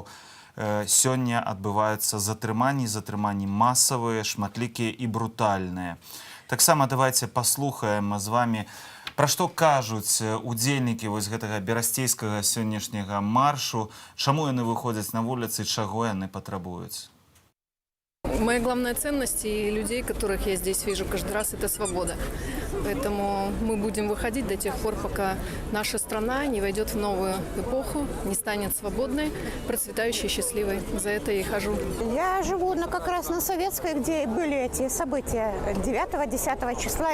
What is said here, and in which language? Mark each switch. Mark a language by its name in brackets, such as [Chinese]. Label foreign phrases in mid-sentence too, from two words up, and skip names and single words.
[Belarusian] Сёння адбываюцца затрыманні масавыя, шматлікія і брутальныя. Таксама давайце паслухаем з вамі, пра што кажуць удзельнікі вось гэтага берасцейскага сённяшняга маршу, чаму яны выходзяць на вуліцы, чаго яны патрабуюць. [Russian] Моя главная ценность и людей, которых я здесь вижу каждый раз, это свобода. Поэтому мы будем выходить до тех пор, пока наша страна не войдет в новую эпоху, не станет свободной, процветающей, счастливой. За это я и хожу. Я живу как раз на Советской, где были эти события 9-10 числа.